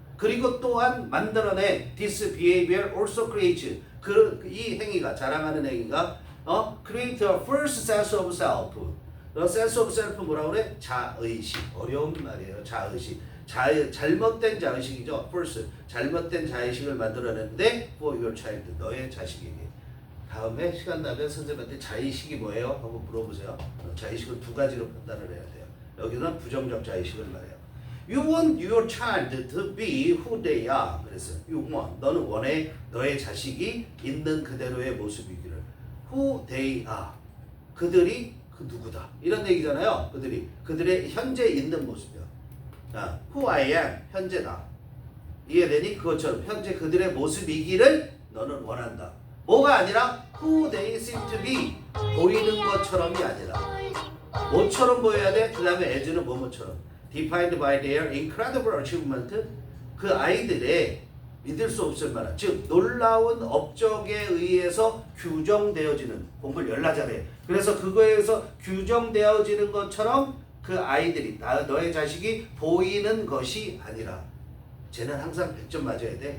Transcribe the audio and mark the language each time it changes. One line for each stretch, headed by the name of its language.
Korean: 그리고 또한 만들어내
English: this behavior also creates
Korean: 이 행위가 자랑하는 행위가
English: create a first sense of self.
Korean: sense of self 뭐라고 그래? 자의식. 어려운 말이에요. 자의식. 잘못된 자의식이죠. false. 잘못된 자의식을 만들어냈는데
English: for your child.
Korean: 너의 자식에게. 다음에 시간 나면 선생님한테 자의식이 뭐예요? 한번 물어보세요. 자의식은 두 가지로 판단을 해야 돼요. 여기는 부정적 자의식을 말해요.
English: You want your child to be who they are.
Korean: 그래서
English: you want.
Korean: 너는 원해 너의 자식이 있는 그대로의 모습이기를.
English: Who they are.
Korean: 그들이 그 누구다. 이런 얘기잖아요. 그들의 현재 있는 모습이야.
English: Who I am.
Korean: 현재다. 이해되니? 그것처럼 현재 그들의 모습이기를 너는 원한다. 뭐가 아니라
English: who they seem to be.
Korean: 보이는 것처럼이 아니라. 뭐처럼 보여야 돼? 그 다음에 as는 뭐뭐처럼.
English: Defined by their incredible achievement.
Korean: 그 아이들의 믿을 수 없을 만한, 즉 놀라운 업적에 의해서 규정되어지는, 공부를 열나 잘해. 그래서 그거에서 규정되어지는 것처럼 그 아이들이, 너의 자식이 보이는 것이 아니라, 쟤는 항상 100점 맞아야 돼.